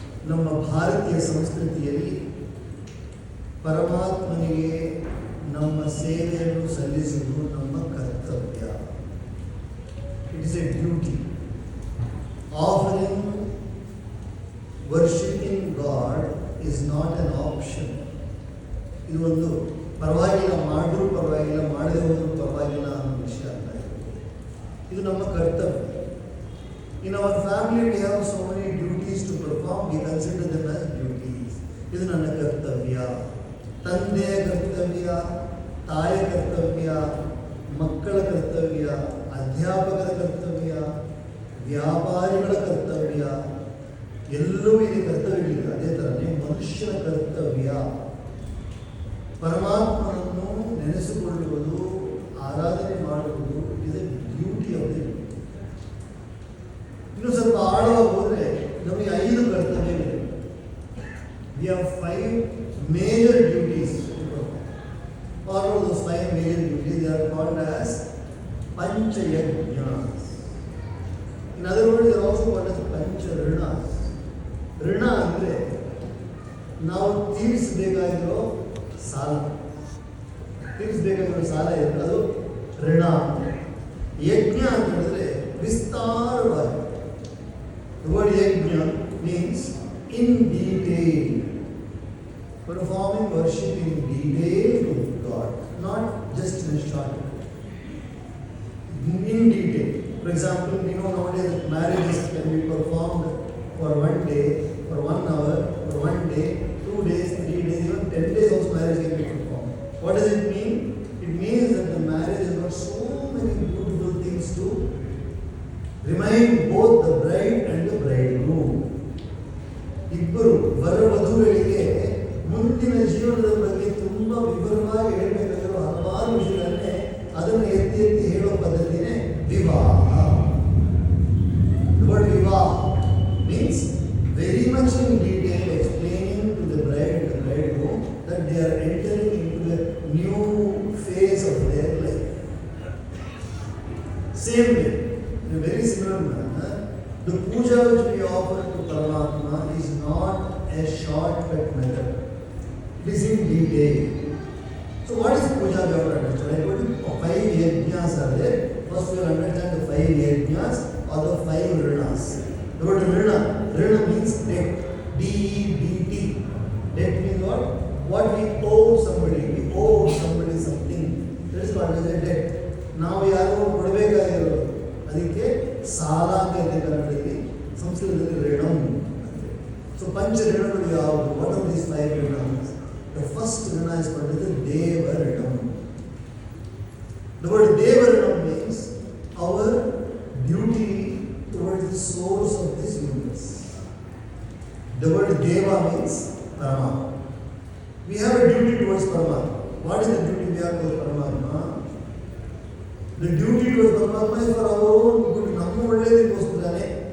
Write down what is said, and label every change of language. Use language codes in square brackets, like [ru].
[kn] ನಮ್ಮ ಭಾರತೀಯ ಸಂಸ್ಕೃತಿಯಲ್ಲಿ ಪರಮಾತ್ಮನಿಗೆ ನಮ್ಮ ಸೇವೆಯನ್ನು ಸಲ್ಲಿಸುವುದು ನಮ್ಮ ಕರ್ತವ್ಯ. [en] It is a duty. Offering worshipping God is not an option. [kn] ಇದು ಒಂದು ಪರವಾಗಿಲ್ಲ, ಮಾಡಿದ್ರೂ ಪರವಾಗಿಲ್ಲ, ಮಾಡದೇ ಹೋದ್ರೂ ಪರವಾಗಿಲ್ಲ ಅನ್ನೋ ವಿಷಯ ಅಲ್ಲ. ಇದು ನಮ್ಮ ಕರ್ತವ್ಯ. [en] In our family we have so many duties to perform. We consider them as duties. [kn] ಇದು ನನ್ನ ಕರ್ತವ್ಯ, ತಂದೆಯ ಕರ್ತವ್ಯ, ತಾಯಿಯ ಕರ್ತವ್ಯ, ಮಕ್ಕಳ ಕರ್ತವ್ಯ, ಅಧ್ಯಾಪಕರ ಕರ್ತವ್ಯ, ವ್ಯಾಪಾರಿಗಳ ಕರ್ತವ್ಯ, ಎಲ್ಲವೂ ಇಲ್ಲಿ ಕರ್ತವ್ಯಗಳಿದೆ. ಅದೇ ಥರನೇ ಮನುಷ್ಯನ ಕರ್ತವ್ಯ ಪರಮಾತ್ಮನನ್ನು ನೆನೆಸಿಕೊಳ್ಳುವುದು, ಆರಾಧನೆ ಮಾಡುವುದು. [en] It is a duty of the. [kn] ಇನ್ನು ಸ್ವಲ್ಪ ಆಳವಾಗಿ ಹೋದರೆ ನಮಗೆ 5 ಕರ್ತವ್ಯಗಳಿವೆ. [en] We have 5 major duties. What are those 5 major duties? They are called as Panchayajnas. In other words, they are also called as Pancharinas. [kn] ಋಣ ಅಂದರೆ ನಾವು ತೀರಿಸಬೇಕಾಗಿರೋ ಸಾಲ. ತೀರಿಸಬೇಕಾಗಿರೋ ಸಾಲ ಇರುತ್ತೆ, ಅದು ಋಣ. ಯಜ್ಞ ಅಂತ ಹೇಳಿದ್ರೆ ವಿಸ್ತಾರವಾಗಿ. [en] The word yajna means in detail, performing worship in detail to God, not just in a short way. In detail. For example, nowadays marriages can be performed for 1 day, for 1 hour, for 1 day, 2 days, 3 days, even 10 days also marriage can be performed. What does it mean? It means that the marriage has got so many beautiful things to remind both the bride and the bridegroom. [kn] ಇಬ್ಬರು ವರವಧುಗಳಿಗೆ ಮುಂದಿನ ಜೀವನದ ಬಗ್ಗೆ ತುಂಬ ವಿವರವಾಗಿ ಹೇಳಬೇಕಾಗಿರೋ ಹಲವಾರು ವಿಷಯಗಳನ್ನೇ ಅದನ್ನು ಎತ್ತಿ ಎತ್ತಿ ಹೇಳೋ ಪದ್ಧತಿನೇ ವಿವಾಹ. [en] Word vivaha means very much in detail explaining to the bride and the bridegroom that they are entering into a new phase of their life. Same way, in a very similar manner, the puja which we offer to Paramatma is not a shortcut method. It is in detail. So what is puja? We have to understand. I told you 5 yajnas are there. First we will understand the 5 yajnas or the 5 rinas. The word rina means debt. D-E-B-T. Debt means what? What we owe somebody. We owe somebody something. That is what is a debt. [kn] ನಾವು ಯಾರೋ ಕೊಡಬೇಕಾಗಿರೋದು, ಅದಕ್ಕೆ ಸಾಲ ಅಂತ ಇದೆ ಕನ್ನಡದಲ್ಲಿ, ಸಂಸ್ಕೃತದಲ್ಲಿ ಋಣಂ. So ಪಂಚ ಋಣಗಳು ಯಾವುದು? [en] What are these 5 rinas? The first rina is called the deva rinam. The word deva rinam means our duty towards the source of this universe. The word Deva means Paramatma. We have a duty towards Paramatma. What is the duty we have towards Paramatma? The duty towards Paramatma is for our own good. [kn] ನಮ್ಮ ಒಳ್ಳೆಯದಕ್ಕೋಸ್ಕರನೇ